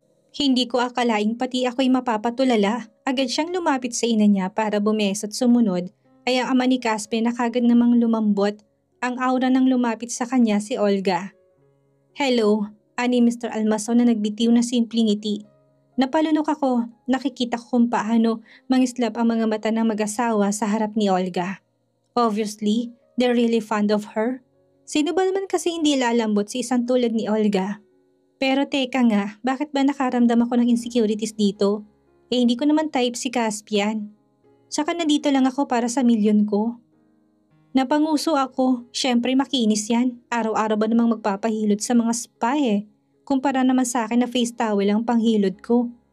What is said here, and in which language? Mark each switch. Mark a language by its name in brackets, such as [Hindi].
[Filipino] Hindi ko akalaing pati ako'y mapapatulala. Agad siyang lumapit sa ina niya para bumeso't sumunod ay ang ama ni Caspian na kagad namang lumambot. Ang aura ng lumapit sa kanya si Olga. Hello, ani Mr. Almason na nagbitiw na simpleng ngiti. Napalunok ako, nakikita ko kung paano mangislap ang mga mata ng mag-asawa sa harap ni Olga. [English] Obviously, they're really fond of her. [Filipino] Sino ba naman kasi hindi lalambot sa isang tulad ni Olga? Pero teka nga, bakit ba nakaramdam ako ng insecurities dito? Hindi ko naman type si Caspian. Saka nandito lang ako para sa milyon ko. Napanguso ako, syempre makinis yan. Araw-araw ba namang magpapahilod sa mga spa Kumpara naman sa akin na face towel ang panghilod ko.